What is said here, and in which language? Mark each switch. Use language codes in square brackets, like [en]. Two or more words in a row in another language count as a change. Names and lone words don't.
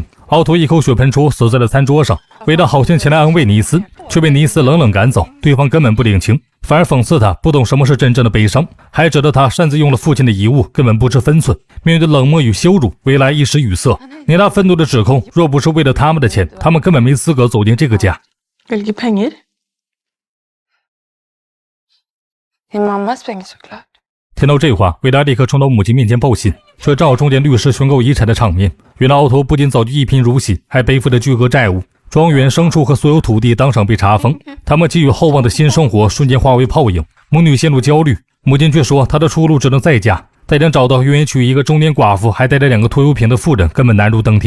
[zh] 奥托一口血喷出，死在了餐桌上。维拉好心前来安慰尼斯，却被尼斯冷冷赶走。对方根本不领情，反而讽刺他不懂什么是真正的悲伤，还指责他擅自用了父亲的遗物，根本不知分寸。面对冷漠与羞辱，维拉一时语塞。尼拉愤怒地指控，若不是为了他们的钱，他们根本没资格走进这个家。 [sv] Vilka pengar? Din mammas pengar såklart. [zh] 听到这话，维拉立刻冲到母亲面前报信，却正好中间律师宣告遗产的场面。原来奥托不仅早就一贫如洗，还背负着巨额债务，庄园、牲畜和所有土地当场被查封。他们寄予厚望的新生活瞬间化为泡影，母女陷入焦虑。母亲却说，她的出路只能再嫁。但想找到愿意娶一个中年寡妇还带着2个拖油瓶的妇人，根本难如登天。